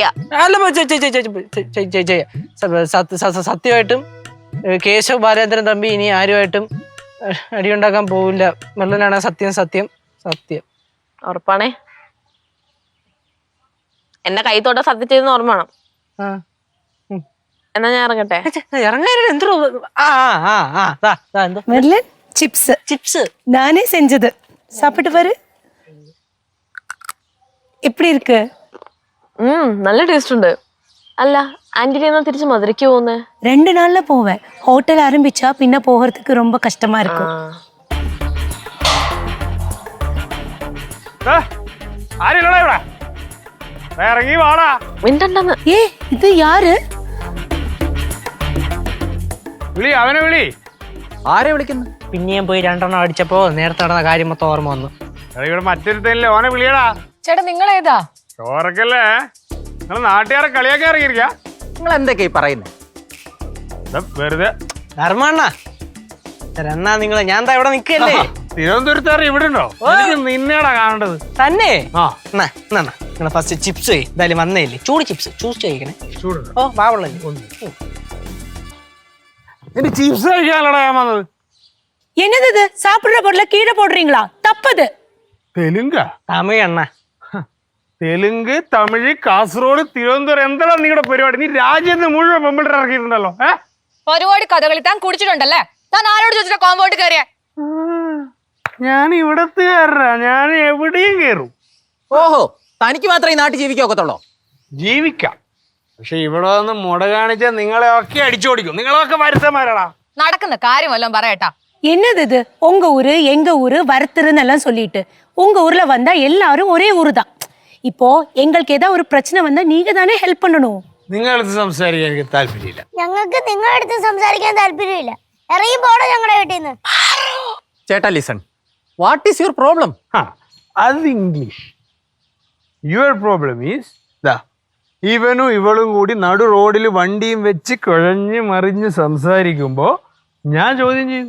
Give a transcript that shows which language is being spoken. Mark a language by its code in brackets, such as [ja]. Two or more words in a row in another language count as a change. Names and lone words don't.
[ml] അല്ല സത്യമായിട്ടും കേശവ് ബാലേന്ദ്രൻ തമ്പി ഇനി ആരുമായിട്ടും അടിയുണ്ടാക്കാൻ പോവില്ല. മെല്ലനാണ് സത്യം സത്യം സത്യം. ഉറപ്പാണേ? എന്നെ കൈ തൊട്ട സത്യം ചെയ്തെന്ന് ഓർമ്മ വേണം. എന്നാ ഞാൻ ഇറങ്ങട്ടെ. [ta] இறங்காரு எந்த மெர்லின் சிப்ஸ் சிப்ஸ் நானே செஞ்சது. சாப்பிட்டு பாரு. எப்படி இருக்கு? [ml] നല്ല ടേസ്റ്റ് ഉണ്ട്. അല്ല ആന്റിനെ എന്നാ തിരിച്ച് മധുരയ്ക്ക് പോകുന്നേ? [ta] 2 நாள்ல போவேன். ஹோட்டல் ஆரம்பிச்சா பின்ன போகிறதுக்கு ரொம்ப கஷ்டமா இருக்கும். [ml] ആരില്ലടാ ഇവിടെ? ഇറങ്ങി വാടാ. മിണ്ടണ്ടെന്ന്. [ta] இது யாரு? [ml] വിളി, അവനെ വിളി. ആരെ വിളിക്കുന്നു? പിന്നെയും പോയി 2 എണ്ണം അടിച്ചപ്പോ നേരത്തെ നടന്ന കാര്യം മൊത്തം ഓർമ്മ വന്നു. ഇവിടെ മറ്റൊരുത്തല്ലേ, ഓനെ വിളിയടാ. ചേട്ടാ നിങ്ങൾ ഏതാ? ചോറക്കല്ലേ? നിങ്ങൾ നാട്ടുകാരെ കളിയാക്കി ഇറങ്ങിയിരിക്ക. നിങ്ങൾ എന്തൊക്കെയാ പറയുന്നത്? വെറുതെ ധർമ്മണ്ണ എന്നാ നിങ്ങള് ഞാൻ ഇവിടെ നിക്കല്ലേ. തിരുവനന്തപുരത്തുകാർ ഇവിടെ ഉണ്ടോ? എനിക്ക് നിന്നെയാടാ കാണേണ്ടത്. തന്നെ? ആ നിങ്ങള് ഫസ്റ്റ് ചിപ്സ് എന്തായാലും വന്നേല്ലേ, ചൂട് ചിപ്സ് ചൂസ് ചെയ്യിക്കണേ. ചൂടുണ്ടോ? ഓ ബാവുള്ള എന്റെ ചിപ്സ് കഴിക്കാനല്ലടാ ഞാൻ വന്നത്. [ta] என்னது இது? சாப்பிடுற பொருளை கீழே போடுறீங்களா? தப்பது. [ml] തെലുങ്ക? തമിഴ് എണ്ണ. തെലുങ്ക്, തമിഴ്, കാസർഗോഡ്, തിരുവനന്തപുരം, എന്താണ് നിങ്ങളുടെ പരിപാടി? നീ രാജ്യത്ത് മുഴുവൻ പെമ്പിളിട്ട് ഇറക്കിയിട്ടുണ്ടല്ലോ. പരിപാടി കഥകളി താൻ കുടിച്ചിട്ടുണ്ടല്ലേ? താൻ ആരോട് ചോദിച്ചിട്ട് കോമ്പൗണ്ട് കയറിയ? ഞാൻ ഇവിടത്തുകാരനാ, ഞാൻ എവിടെയും കയറും. ഓഹോ, തനിക്ക് മാത്രമേ ഈ നാട്ടിൽ ജീവിക്കാക്കത്തുള്ളൂ? ജീവിക്കാം, പക്ഷെ ഇവിടെ വന്ന് മുട കാണിച്ചാൽ നിങ്ങളെ ഒക്കെ അടിച്ചോടിക്കും. നിങ്ങളൊക്കെ വരുത്തന്മാരാടാ. നടക്കുന്ന കാര്യം വല്ലതും പറയട്ടാ. [ta] என்னது இது? உங்க ஊரு எங்க ஊரு வருத்துருன்னு எல்லாம் சொல்லிட்டு உங்க ஊர்ல வந்தா எல்லாரும் ஒரே ஊரு தான். இப்போ எங்களுக்கு ஏதாவது ஒரு பிரச்சனை வந்தா நீங்க தானே ஹெல்ப் பண்ணணும். [ml] നിങ്ങളടുത്ത് സംസാരിക്കാൻ എനിക്ക് താല്പര്യമില്ല. ഞങ്ങൾക്ക് നിങ്ങളുടെ അടുത്ത് സംസാരിക്കാൻ താല്പര്യമില്ല. ഇറങ്ങി പോണോ ഞങ്ങളുടെ വീട്ടിൽ നിന്ന്? [en] ചേട്ടാ listen, what is your problem? [ml] അത് ഇംഗ്ലീഷ്. [en] your problem is [ml] ഇവനും ഇവളും കൂടി നടു റോഡിൽ വണ്ടിയും വെച്ച് കുഴഞ്ഞ് മറിഞ്ഞ് സംസാരിക്കുമ്പോ ഞാൻ ചോദ്യം ചെയ്തു.